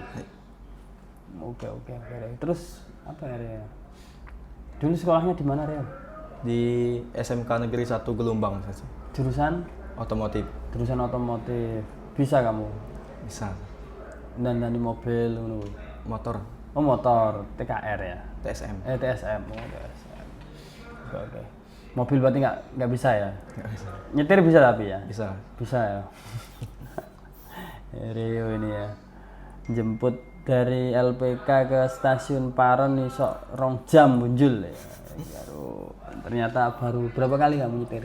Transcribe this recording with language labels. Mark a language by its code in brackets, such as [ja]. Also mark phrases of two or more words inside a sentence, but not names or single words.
[id] Oke. Terus apa ya Rio? Dulu sekolahnya di mana Rio? Di SMK Negeri 1 Gelombang saja. Jurusan? Otomotif. Jurusan otomotif. Bisa kamu? Bisa. Dan di mobil Motor. Oh motor, TKR ya? TSM. TSM. Oh TSM. Oke. Mobil berarti nggak bisa ya? Nggak bisa. Nyetir bisa tapi ya? Bisa. Bisa ya. Rio ini ya. Jemput dari LPK ke stasiun Paren nih sok 2 jam muncul ya. Ternyata baru berapa kali kamu nyetir?